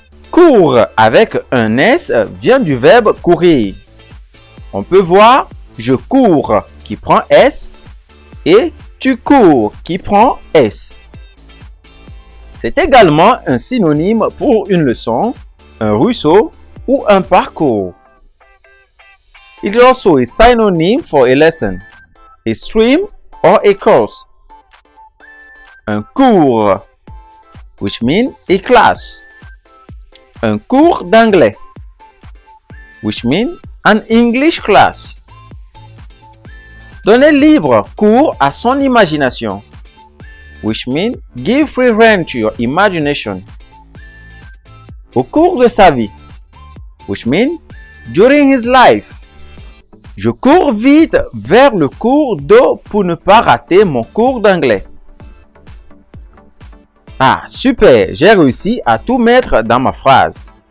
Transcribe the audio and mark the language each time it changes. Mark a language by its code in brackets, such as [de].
[fr] Cours avec un S vient du verbe courir. On peut voir je cours qui prend S et tu cours qui prend S. C'est également un synonyme pour une leçon, un ruisseau ou un parcours. [en] It is also a synonym for a lesson, a stream or a course. [fr] Un cours, [en] which means a class. [fr] Un cours d'anglais, [en] which means an English class. [fr] Donnez libre cours à son imagination, [en] which means give free rein to your imagination. [fr] Au cours de sa vie, [en] which means during his life. [fr] Je cours vite vers le cours d'eau pour ne pas rater mon cours d'anglais. Ah, super, j'ai réussi à tout mettre dans ma phrase.